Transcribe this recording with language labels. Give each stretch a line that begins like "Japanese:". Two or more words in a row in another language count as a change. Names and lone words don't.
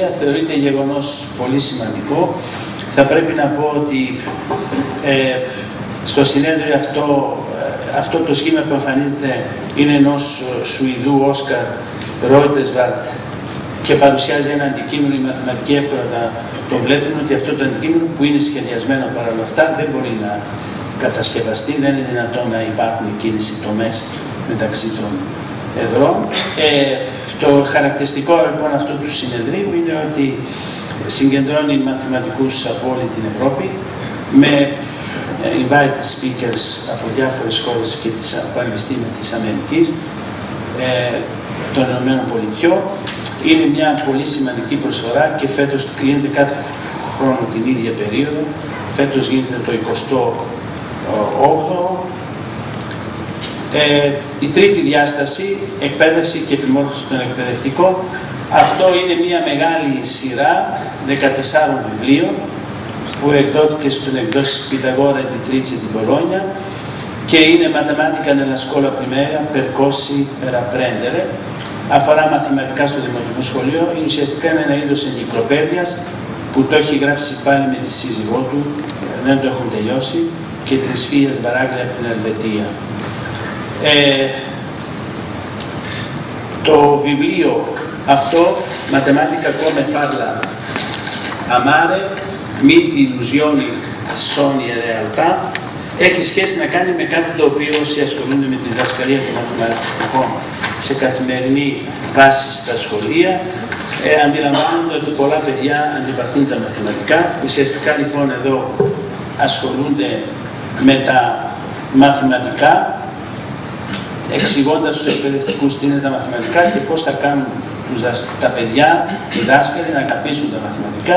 Greek: Θεωρείται γεγονός πολύ σημαντικό. Θα πρέπει να πω ότι στο συνέδριο αυτό το σχήμα που εμφανίζεται είναι ενός Σουηδού, Όσκαρ Ρόιτεσβαρτ, και παρουσιάζει ένα αντικείμενο, οι μαθηματικοί εύκολα το βλέπουν, ότι αυτό το αντικείμενο που είναι σχεδιασμένο παρόλα αυτά δεν μπορεί να κατασκευαστεί, δεν είναι δυνατόν να υπάρχουν εκείνες οι τομές μεταξύ των εδρών. Το χαρακτηριστικό λοιπόν αυτού του συνεδρίου είναι ότι συγκεντρώνει μαθηματικούς από όλη την Ευρώπη με
English: invited speakers
Greek: από διάφορες χώρες και τις πανεπιστήμια της Αμερικής, των Ηνωμένων Πολιτειών. Είναι μια πολύ σημαντική προσφορά και φέτος γίνεται κάθε χρόνο την ίδια περίοδο. Φέτος γίνεται το 28ο. Η τρίτη διάσταση, εκπαίδευση και επιμόρφωση των εκπαιδευτικών. Αυτό είναι μια μεγάλη σειρά 14 βιβλίων που εκδόθηκε στην εκδόσεις Πιταγόρα
Italian: Editrice di Bologna
Greek: και είναι
Italian: Matematica nella scuola primaria, percorsi per apprendere.
Greek: Αφορά μαθηματικά στο δημοτικό σχολείο. Είναι ουσιαστικά ένα είδος εγκυκλοπαίδειας που το έχει γράψει πάλι με τη σύζυγό του, δεν το έχουν τελειώσει, και της φίλιας Μπαράγκλη από την Ελβετία. Το βιβλίο Αυτό,
Italian: matematica come farla amare, miti, illusioni, sogni e realtà,
Greek: έχει σχέση να κάνει με κάτι το οποίο όσοι ασχολούνται με τη διδασκαλία των μαθηματικών σε καθημερινή βάση στα σχολεία, αντιλαμβάνονται ότι πολλά παιδιά αντιπαθούν τα μαθηματικά. Ουσιαστικά λοιπόν εδώ ασχολούνται με τα μαθηματικά, εξηγώντας στους εκπαιδευτικούς τι είναι τα μαθηματικά και πώς θα κάνουν τα παιδιά, οι δάσκαλοι να αγαπήσουν τα μαθηματικά.